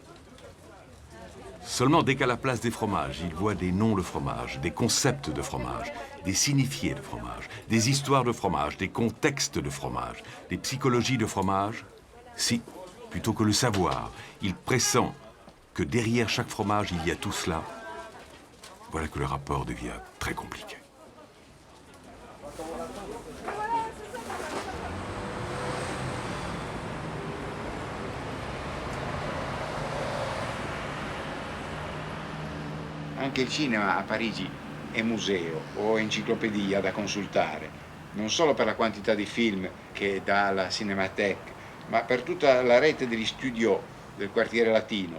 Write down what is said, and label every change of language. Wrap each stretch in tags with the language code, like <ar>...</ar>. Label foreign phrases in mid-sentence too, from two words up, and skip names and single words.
<fr>Seulement, dès qu'à la place des fromages, il voit des noms de fromage, des concepts de fromage, des signifiés de fromage, des histoires de fromage, des contextes de fromage, des psychologies de fromage, si, plutôt que le savoir, il pressent que derrière chaque fromage, il y a tout cela, voilà que le rapport devient très compliqué.</fr> <it>Anche il cinema a Parigi è museo o enciclopedia da consultare, non solo per la quantità di film che dà la Cinémathèque, ma per tutta la rete degli studio del quartiere latino.</it>